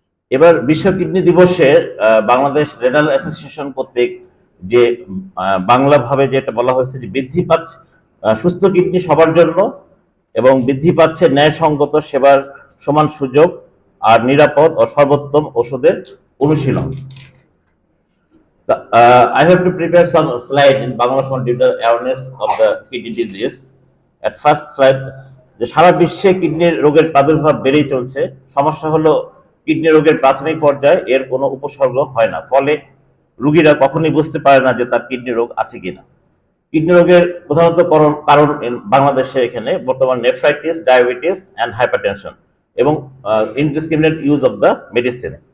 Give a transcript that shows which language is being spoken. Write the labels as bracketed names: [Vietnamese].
[Bangla] এবার বিশ্ব কিডনি দিবসে বাংলাদেশ রেনাল অ্যাসোসিয়েশন কর্তৃক যে বাংলা ভাবে যেটা বলা হয়েছে যে বৃদ্ধি পাচ্ছে সুস্থ কিডনি সবার জন্য এবং বৃদ্ধি পাচ্ছে ন্যায়সঙ্গত সেবার সমান সুযোগ আর নিরাপদ ও সর্বোত্তম ওষুধের অনুশীলন। [English] I have to prepare some slide in Bangla for the awareness of the kidney disease. At first slide, [Bangla] যে সারা বিশ্বে কিডনি রোগের প্রাদুর্ভাব বেড়েই চলছে। সমস্যা হলো কিডনি রোগের প্রাথমিক পর্যায়ে এর কোনো উপসর্গ হয় না, ফলে রোগীরা কখনোই বুঝতে পারে না যে তার কিডনি রোগ আছে কিনা। কিডনি রোগের প্রধানত কারণ বাংলাদেশে এখানে বর্তমান নেফ্রাইটিস, ডায়াবেটিস অ্যান্ড হাইপারটেনশন এবং [English] Indiscriminate use of the medicine.